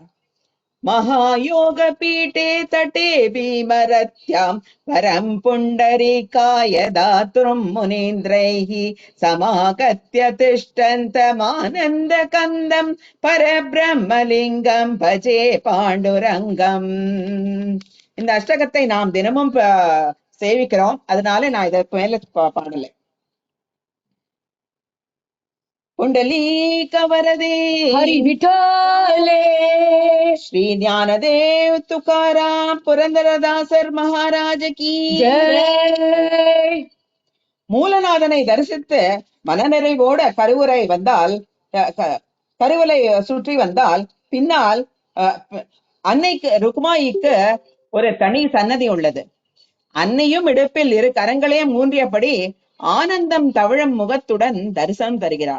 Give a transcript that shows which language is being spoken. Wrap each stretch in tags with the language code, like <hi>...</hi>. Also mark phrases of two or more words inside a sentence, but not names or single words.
<sa>महायोग पीठे तटे भीमरथ्यां वरं पुण्डरीकाय दातुं मुनीन्द्रैः समागत्य तिष्ठन्तमानन्द कन्दं परब्रह्मलिङ्गं भजे पाण्डुरङ्गम्.</sa> <ta>இந்த அஷ்டகத்தை நாம் தினமும் சேவிக்கிறோம். அதனால நான் இதற்கு மேல பாடல.</ta> <mr>पुंडलीक वरदे हरि विठ्ठले</mr> <hi>श्री ज्ञानदेव तुकाराम पुरंदरदासர் महाराज की जय.</hi> <ta>மூலநாதனை தரிசித்து மனநிறைவோட கருவறை சுற்றி வந்தால் பின்னால் அன்னைக்கு ருக்மாயிக்கு ஒரு தனி சன்னதி உள்ளது. அன்னையும் இடுப்பில் இரு கரங்களையும் ஊன்றியபடி ஆனந்தம் தவழும் முகத்துடன் தரிசனம் தருகிறாள்.</ta>